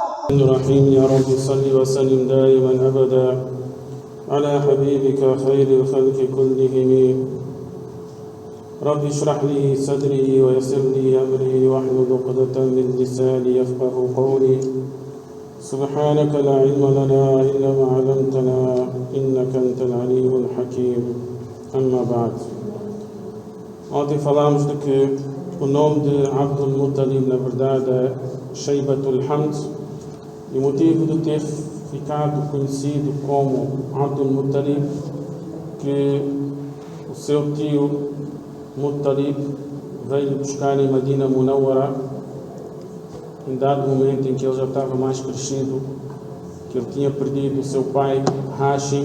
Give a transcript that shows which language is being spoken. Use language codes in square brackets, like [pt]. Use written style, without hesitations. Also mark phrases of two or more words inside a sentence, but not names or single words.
[ar] الرحيم يا رب صل وسلم دائما أبدا على حبيبك خير الخلق كلهم رب اشرح لي صدري ويسر لي أمري واحلل عقدة من لساني يفقه قولي سبحانك لا علم لنا إلا ما علمتنا إنك أنت العليم الحكيم أما بعد. [pt] Ontem falámos de que o nome de Abdul Muttalib na verdade é Shaybatul Hamd, e o motivo de ter ficado conhecido como Abdul Muttalib, que o seu tio Muttalib veio buscar em Medina Munawwara em dado momento em que ele já estava mais crescido, que ele tinha perdido o seu pai Hashim.